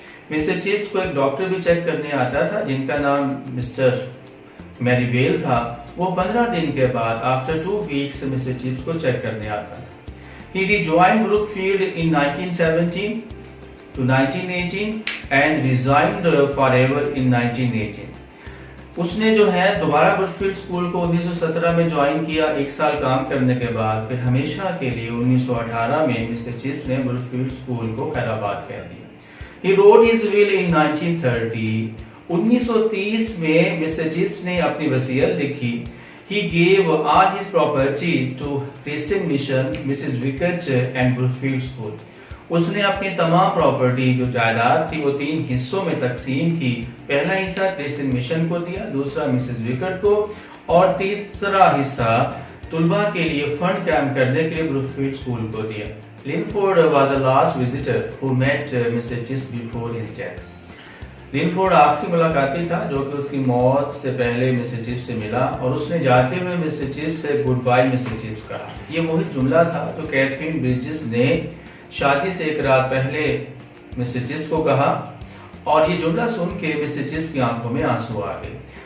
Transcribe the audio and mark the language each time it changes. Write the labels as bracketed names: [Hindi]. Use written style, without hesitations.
[Urdu] Mister chips کو ایک doctor بھی چیک کرنے آتا تھا جن کا نام مسٹر میریویل تھا. وہ 15 دن کے بعد [English] after 2 weeks [Urdu] مسٹر چپس کو چیک کرنے آتا تھا. [English] He rejoined Brookfield in 1917 to 1918 and resigned forever in 1918. [Urdu] اس نے جو ہے دوبارہ بروکفیلڈ اسکول کو 1917 میں جوائن کیا. 1 سال کام کرنے کے بعد پھر ہمیشہ کے لیے 1918 میں مسٹر چپس نے بروکفیلڈ اسکول کو خیر آباد کہہ دیا. [English] He wrote his will in 1930. [Urdu] 1930 میں مسٹر چپس نے اپنی وصیت لکھی. [English] He gave all his property to Christian Mission, Mrs. Wickert and Brookfield School. [Urdu] اس نے اپنی تمام پراپرٹی جو جائیداد تھی وہ 3 حصوں میں تقسیم کی. پہلا حصہ کرسچن مشن کو دیا, دوسرا مسز وکٹ کو اور تیسرا حصہ طلباء کے لیے فنڈ قائم کرنے کے لیے بروکفیلڈ اسکول کو دیا. [English] Linford was the last visitor who met Mr. Chips before his death. [Urdu] لنفورڈ آخری ملاقاتی تھا جو کہ اس کی موت سے پہلے مسٹر چپس سے ملا اور اس نے جاتے ہوئے مسٹر چپس سے [English] goodbye mister Chips [Urdu] کہا. یہ وہی جملہ تھا جو کیتھرین برجس نے شادی سے 1 رات پہلے مسٹر چپس کو کہا اور یہ جملہ سن کے مسٹر چپس کی آنکھوں میں آنسو آ گئے.